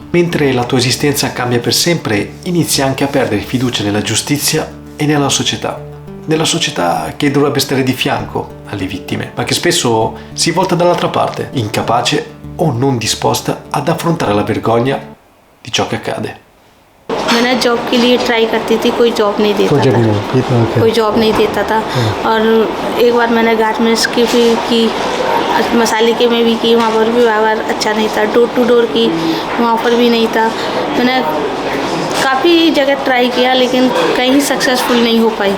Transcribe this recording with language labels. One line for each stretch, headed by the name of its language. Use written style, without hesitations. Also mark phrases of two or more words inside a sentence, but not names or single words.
Italian: Mentre la tua esistenza cambia per sempre, inizi anche a perdere fiducia nella giustizia e nella società che dovrebbe stare di fianco alle vittime, ma che spesso si volta dall'altra parte, incapace o non disposta ad affrontare la vergogna di ciò che accade.
Hindi: मैंने जॉब के लिए ट्राई करती थी, कोई जॉब नहीं देता था। और एक बार मैंने गारमेंट्स की भी की, मसाले के में भी की, वहाँ पर भी व्यवहार अच्छा नहीं था।
English: door to door
Hindi: की, वहाँ पर भी नहीं था। मैंने काफ़ी जगह ट्राई किया, लेकिन कहीं सक्सेसफुल नहीं हो पाई।